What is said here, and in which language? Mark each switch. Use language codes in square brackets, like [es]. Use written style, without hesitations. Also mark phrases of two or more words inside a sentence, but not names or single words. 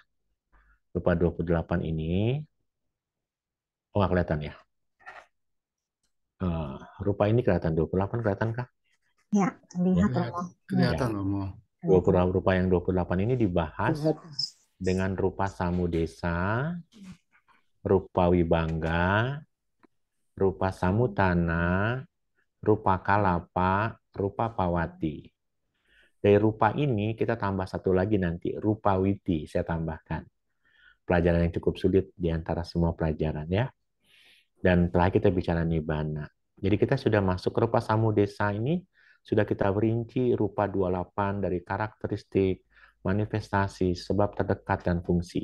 [id] Rupa 28 ini, oh nggak kelihatan ya? Rupa ini kelihatan 28, kelihatan kah? Ya, terlihat Romo. Kelihatan Romo. Rupa yang 28 ini dibahas dengan [pi] rupa samudesa, rupa wibangga, rupa samutana, rupa kalapa, rupa pawati. [id] Dari rupa ini kita tambah satu lagi nanti, [pi] rupa witi, [id] saya tambahkan. Pelajaran yang cukup sulit di antara semua pelajaran ya. Dan telah kita bicara nibbana. Jadi kita sudah masuk ke [pi] rupa samudesa [id] ini, sudah kita berinci rupa 28 dari karakteristik, manifestasi, sebab terdekat, dan fungsi.